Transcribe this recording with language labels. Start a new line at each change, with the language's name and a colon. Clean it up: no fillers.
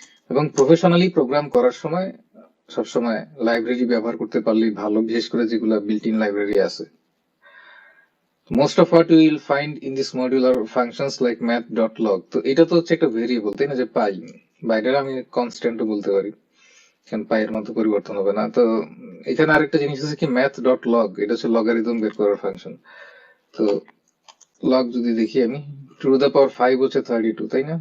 Bangla: এবং professionally programme করার সময় সবসময় লাইব্রেরি ব্যবহার করতে পারলেই ভালো, বিশেষ করে যেগুলো বিল্ট ইন লাইব্রেরি আছে।
English: Most of what we will find in this module are functions like math.log.
Bangla: তো এটা তো হচ্ছে একটা ভেরিয়েবল, তাই না, যে পাই, বা এটা আমি কনস্ট্যান্টও বলতে পারি, কারণ পাইয়ের মতো পরিবর্তন হবে না। তো এখানে আরেকটা জিনিস আছে কি, math.log, এটা হচ্ছে লগারিদম বের করার ফাংশন। তো লগ যদি দেখি আমি, 2 to the power 5 হচ্ছে 32, তাই না?